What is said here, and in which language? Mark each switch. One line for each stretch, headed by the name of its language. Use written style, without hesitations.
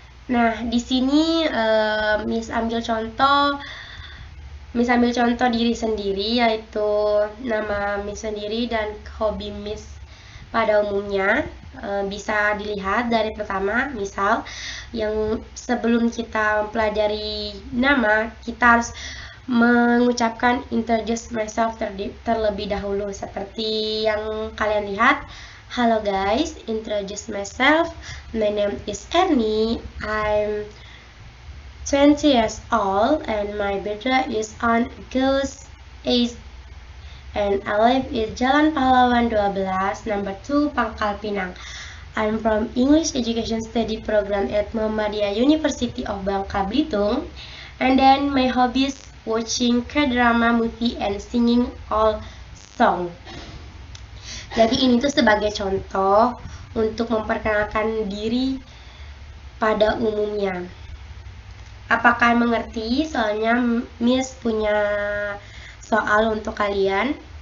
Indonesian: Nah, di sini Miss ambil contoh diri sendiri, yaitu nama Miss sendiri dan hobi Miss pada umumnya. Bisa dilihat dari pertama, misal yang sebelum kita mempelajari nama, kita harus mengucapkan
English: introduce myself
Indonesian: terlebih dahulu, seperti yang kalian lihat.
English: Hello guys, introduce myself. My name is Ernie. I'm 20 years old and my birthday is on August 8th. And I live in Jalan Pahlawan 12, number 2, Pangkal Pinang. I'm from English Education Study Program at Muhammadiyah University of Bangka Belitung. And then my hobbies watching K-drama, movie, and singing all song.
Indonesian: Jadi ini tuh sebagai contoh untuk memperkenalkan diri pada umumnya. Apakah mengerti? Soalnya Miss punya soal untuk kalian.